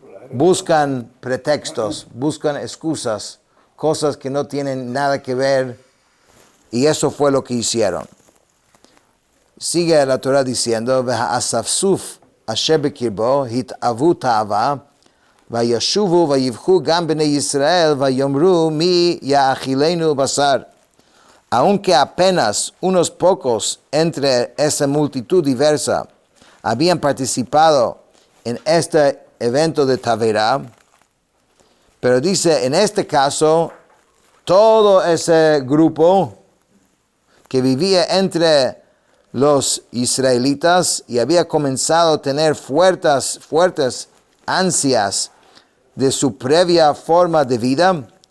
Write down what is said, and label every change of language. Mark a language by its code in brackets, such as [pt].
[es] Buscan pretextos, buscan excusas, cosas que no tienen nada que ver, y eso fue lo que hicieron. [he] sigue la Torah diciendo, והאספסוף אשר בקרבו התאוו תאווה, וישובו ויבכו גם בני ישראל, ויאמרו מי יאכילנו בשר. [es] Aunque apenas unos pocos entre esa multitud diversa habían participado en este evento de Taverá, pero dice, en este caso, todo ese grupo que vivía entre los israelitas y había comenzado a tener fuertes ansias de su previa forma de vida,